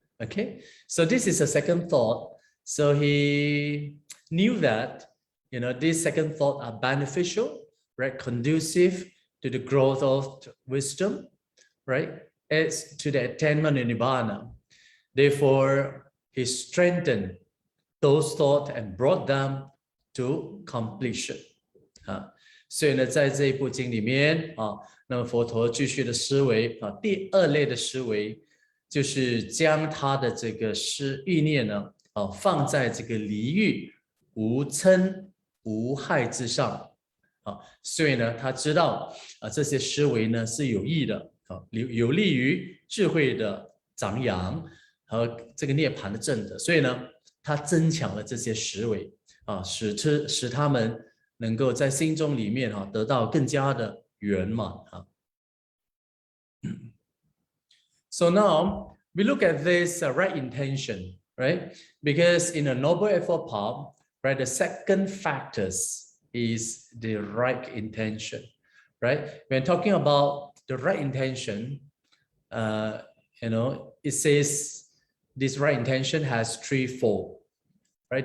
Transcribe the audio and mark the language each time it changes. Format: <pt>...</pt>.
<en>Okay, so this is a second thought. So he knew that these second thoughts are beneficial, right, conducive to the growth of wisdom, right, is to the attainment of Nibbana. Therefore, he strengthened those thoughts and brought them to completion.</en> <zh>所以呢，在这一部经里面那么佛陀继续的思维第二类的思维就是将他的这个意念呢放在这个离欲、无嗔、无害之上所以呢，他知道这些思维呢是有益的有利于智慧的长养和这个涅槃的证的，所以呢，他增强了这些思维使他们能够在心中里面得到更加的圆满</zh> <en>So now we look at this right intention, right? Because in a noble effort path, right, the second factors is the right intention, right? When talking about the right intention, it says this right intention has threefold, right?</en>